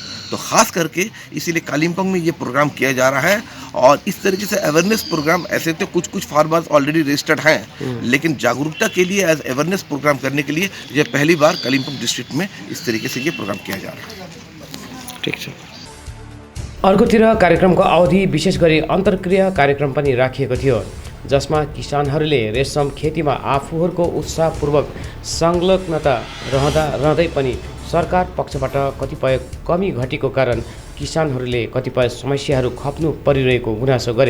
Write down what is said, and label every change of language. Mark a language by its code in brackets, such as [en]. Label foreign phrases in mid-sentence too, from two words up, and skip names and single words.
[hi] तो ख़ास करके इसीलिए कालिम्पोंग में ये प्रोग्राम किया जा रहा है। और इस तरीके से [en] awareness program, [hi] ऐसे तो कुछ [en] farmers already registered [hi] हैं, लेकिन जागरूकता के लिए [en] as awareness program [hi] करने के लिए ये पहली बार कालिम्पोंग डिस्ट्रिक्ट में इस तरीके से ये प्रोग्राम किया जा रहा है। [ne] ठीक छ। अर्कोतिर कार्यक्रमको अवधि विशेष गरी अन्तर्क्रिया कार्यक्रम पनि राखिएको थियो, जसमा किसानहरूले रेशम खेतीमा आफूहरूको उत्साहपूर्वक संलग्नता रहँदै पनि सरकार पक्षबाट कतिपय कमी घटीको कारण किसानहरूले कतिपय समस्याहरू खप्नु परिरहेको गुनासो गरे।